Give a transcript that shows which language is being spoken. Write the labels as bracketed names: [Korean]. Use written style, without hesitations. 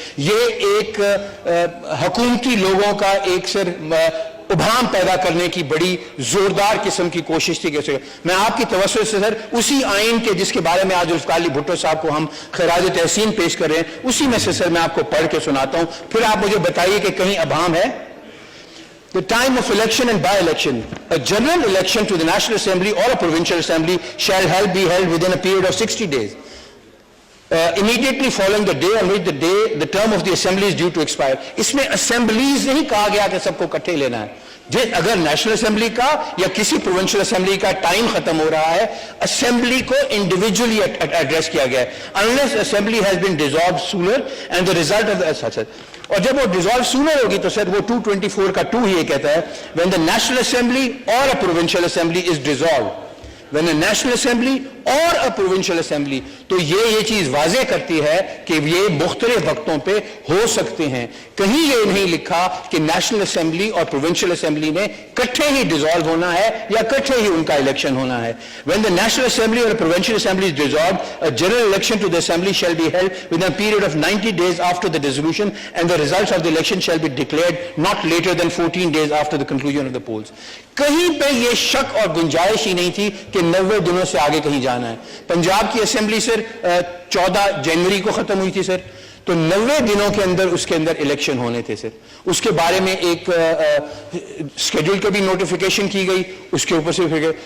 [Urdu] یہ ایک حکومتی لوگوں کا ایک سر ابہام پیدا کرنے کی بڑی زوردار قسم کی کوشش تھی. میں آپ کی توسط سے سر اسی آئین کے جس کے بارے میں آج ذوالفقار علی بھٹو صاحب کو ہم خراج تحسین پیش کر رہے ہیں اسی میں سے سر میں آپ کو پڑھ کے سناتا ہوں, پھر آپ مجھے بتائیے کہ کہیں ابہام ہے. [English] The time of election and by-election. A general election to the National Assembly or a Provincial Assembly shall be held within a period of 60 days. Immediately following the day on which the term of the Assembly is due to expire. [Urdu] اس میں assemblies نہیں کہا گیا کہ سب کو کٹھے لینا ہے. اگر نیشنل اسمبلی کا یا کسی پروونشل اسمبلی کا ٹائم ختم ہو رہا ہے, اسمبلی کو انڈیویجولی ایڈریس کیا گیا ہے. [English] unless assembly has been dissolved sooner and the result of the [Urdu] اور جب وہ ڈیزالو سونر ہوگی تو سر وہ 224 کا 2 ہی یہ کہتا ہے [English] when the national assembly or a provincial assembly is dissolved. when a national assembly or a provincial assembly, [Urdu] تو یہ چیز واضح کرتی ہے کہ یہ مختلف وقتوں پہ ہو سکتے ہیں. کہیں یہ نہیں لکھا کہ نیشنل اسمبلی اور پروونشل اسمبلی میں کٹھے ہی ڈیزالو ہونا ہے یا کٹھے ہی ان کا الیکشن ہونا ہے. [English] when the national assembly or a provincial assembly is dissolved, a general election to the assembly shall be held within a period of 90 days after the dissolution and the results of the election shall be declared not later than 14 days after the conclusion of the polls. [Urdu] کہیں پہ یہ شک اور گنجائش ہی نہیں تھی کہ 90 دنوں سے آگے کہیں جانا ہے. پنجاب کی اسمبلی سر 14 جنوری کو ختم ہوئی تھی سر, تو 90 دنوں کے اندر اس کے اندر الیکشن ہونے تھے سر. اس کے بارے میں ایک اسکیڈول کا بھی نوٹیفیکیشن کی گئی, اس کے اوپر سے پھر گئے.